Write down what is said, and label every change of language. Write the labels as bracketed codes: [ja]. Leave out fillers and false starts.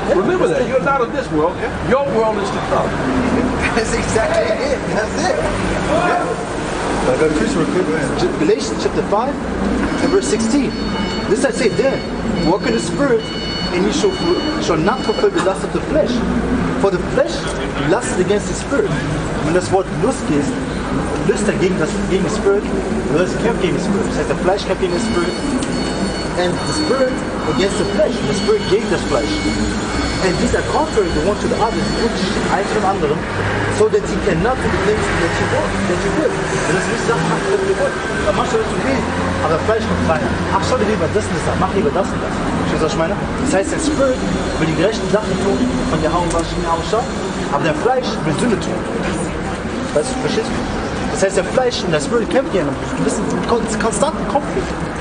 [en] Remember that. You're not of this world. Your world is to come. That's exactly it. That's it. But I got to preach real quick. Galatians chapter 5 and verse 16. This I say then, walk in the spirit, and you shall not fulfill the lust of the flesh. For the flesh lusts against the spirit. [de] Wenn das Wort Lust ist, Lust gegen [en] the spirit, [de] Lust kämpft gegen the spirit. Das heißt, der Fleisch kämpft gegen [en] the spirit. And the spirit against the flesh. The spirit [de] gegen das Fleisch. [en] And these are contrary the one to the other, [de] eins von anderen, [en] so that you cannot do the things that you want, that you will. [de] Das ist nicht Sachen machen, was du willst. Dann machst du das zu viel, aber das Fleisch kommt rein. Ach, schau dir lieber das und das, mach lieber das und das. Verstehst du, was ich meine? Das heißt, der Spirit will die gerechten Sachen tun, von der Haut was ich mir ausschaue, aber der Fleisch will Sünde tun. Weißt du, verstehst du? Das heißt, der Fleisch und der Spirit kämpfen gegeneinander. Du bist in konstanten Konflikt.